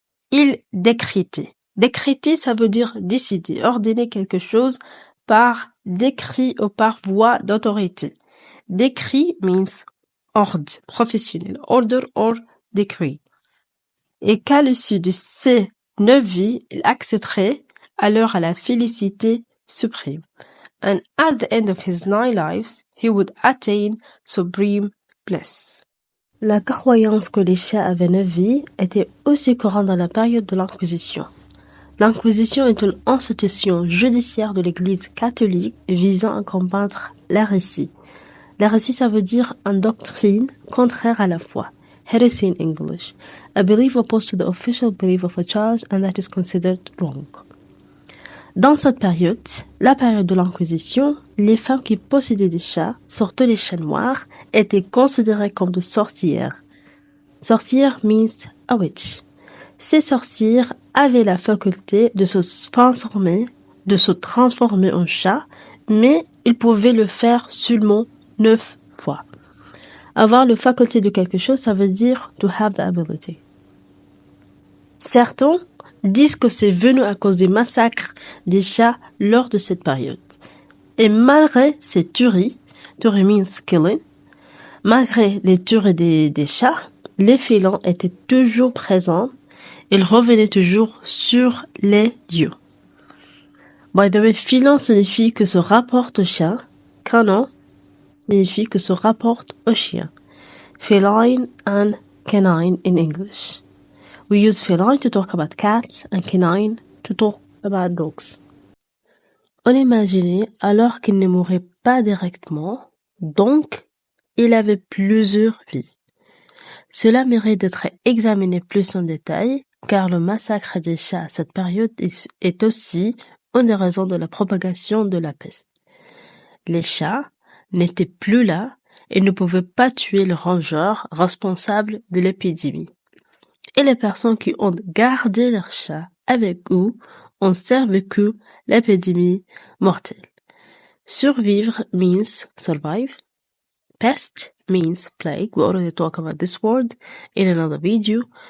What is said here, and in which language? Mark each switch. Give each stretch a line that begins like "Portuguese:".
French: Il décrétait. Décréter, ça veut dire décider, ordonner quelque chose par décret ou par voie d'autorité.
English: Décret means
French: ordre professionnel,
English: order or decree.
French: Et qu'à l'issue de ces 9 vies, il accéderait alors à la félicité suprême.
English: And at the end of his 9 lives, he would attain supreme bliss.
French: La croyance que les chats avaient 9 vies était aussi courante dans la période de l'Inquisition. L'Inquisition est une institution judiciaire de l'Église catholique visant à combattre l'hérésie. L'hérésie, ça veut dire une doctrine contraire à la foi.
English: heresy in English, a belief opposed to the official belief of a child and that is considered wrong.
French: Dans cette période, la période de l'Inquisition, les femmes qui possédaient des chats, surtout les chats noirs, étaient considérées comme des sorcières. Sorcière
English: means a witch.
French: Ces sorcières avaient la faculté de se transformer en chat, mais ils pouvaient le faire seulement 9 fois. Avoir la faculté de quelque chose, ça veut dire
English: to have the ability.
French: Certains disent que c'est venu à cause des massacres des chats lors de cette période. Et malgré ces tueries
English: means killing,
French: malgré les tueries des chats, les félins étaient toujours présents. Ils revenaient toujours sur les lieux.
English: By the way,
French: félin signifie que se rapporte au chat. Canin signifie que se rapporte au chien.
English: Feline and canine in English. We use feline to talk about cats and canine to talk about dogs.
French: On imaginait alors qu'il ne mourait pas directement, donc il avait plusieurs vies. Cela mérite d'être examiné plus en détail, car le massacre des chats à cette période est aussi une des raisons de la propagation de la peste. Les chats n'étaient plus là et ne pouvaient pas tuer le rongeur responsable de l'épidémie. Et les personnes qui ont gardé leurs chats avec eux ont survécu l'épidémie mortelle.
English: Survivre means survive. Pest means plague. We already talked about this word in another video.